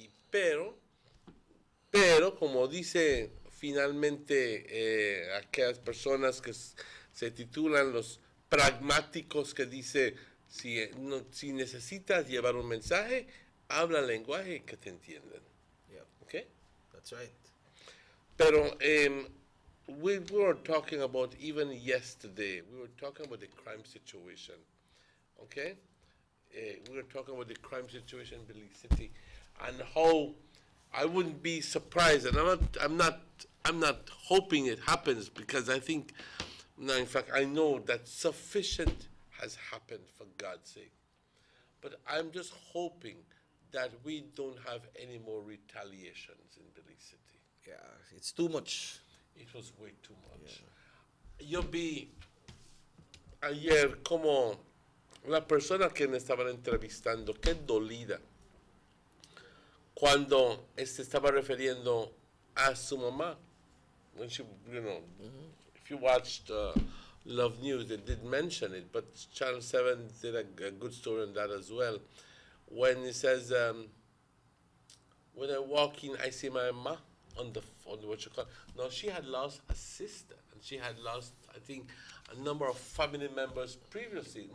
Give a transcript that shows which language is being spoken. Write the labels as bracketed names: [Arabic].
[Spanish] Pero como dice finalmente aquellas personas que se titulan los pragmáticos, que dice, si necesitas llevar un mensaje, habla el lenguaje que te entiendan. [English] Yeah. Okay? That's right. Pero we were talking about, even yesterday, we were talking about the crime situation. Okay? We were talking about the crime situation in Belize City and how I wouldn't be surprised, and I'm not hoping it happens, because I think, no, in fact, I know that sufficient has happened, for God's sake. But I'm just hoping that we don't have any more retaliations in Belize City. Yeah, it's too much. It was way too much. Yeah. [Spanish] Yo vi ayer como la persona que me estaban entrevistando, qué dolida, cuando estaba refiriendo a su mamá. [English] When she, if you watched Love News, they did mention it, but Channel 7 did a good story on that as well. When it says, when I walk in, I see my ma on the what you call. No, she had lost a sister, and she had lost, I think, a number of family members previously.